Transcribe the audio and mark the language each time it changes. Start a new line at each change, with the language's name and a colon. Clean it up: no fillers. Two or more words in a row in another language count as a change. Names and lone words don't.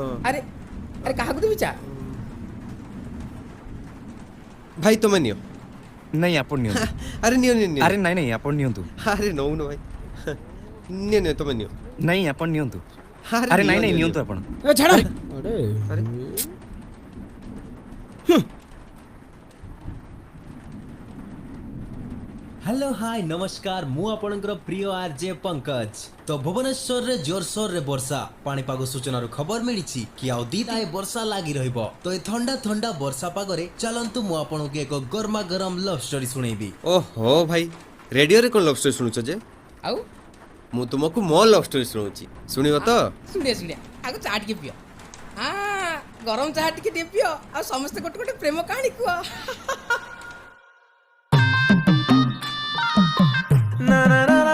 Odia: ଆରେ ଆରେ କାହାକୁ ଦେବି ଚା? ଭାଇ ତମେ ନିଅ। ନାଇଁ ଆପଣ ନିଅନ୍ତୁ। ଆରେ ନିଅ ନିଅ ନିଅ ଆରେ ନାଇଁ ନାଇଁ ଆପଣ ନିଅନ୍ତୁ। ଆରେ ନଉନ ଭାଇ ନିଅ ନିଅ ତମେ ନିଅ। ନାଇଁ ଆପଣ ନିଅନ୍ତୁ। ଆରେ ଆରେ ନିଅ ନାଇଁ ନାଇଁ ନିଅ ନିଅ। ନିଅନ୍ତୁ ଆପଣ। ଏ ଛାଡ଼ ଆରେ ଆରେ ଆରେ
English: hello hi
Odia: ନମସ୍କାର ମୁଁ ଆପଣଙ୍କର ପ୍ରିୟ ଆରଜେ ପଙ୍କଜ। ତୋ ଭୁବନେଶ୍ୱର ରେ ଜୋରସୋର ରେ ବର୍ଷା ପାଣିପାଗ ସୂଚନା ଖବର ମିଳି କି ଆଉ ଦି ତାଏ ବର୍ଷା ଲାଗି ରହିବ। ତୋ ଏ ଥଣ୍ଡା ଥଣ୍ଡା ବର୍ଷା ପାଗରେ ଚାଲନ୍ତୁ ମୁଁ ଆପଣଙ୍କୁ ଏକ ଗରମା ଗରମ
English: love story
Odia: ଶୁଣେଇବି। ଓହୋ ଭାଇ ରେଡିଓ ରେ କୋଉ
English: love story
Odia: ଶୁଣୁଛ ଯେ? ଆଉ ମୁଁ ତୁମକୁ ମୋ
English: love story
Odia: ଶୁଣଉଛି, ଶୁଣିବ ତ? ଶୁଣିଆ ଶୁଣିଆ ଆଗ ଚା ଟିକେ ପିଅ। ଗରମ ଚାହା ଟିକେ ପିଅ, ଆଉ ସମସ୍ତେ ଗୋଟେ ଗୋଟେ ପ୍ରେମ କାହାଣୀ କୁହ। ନା ନା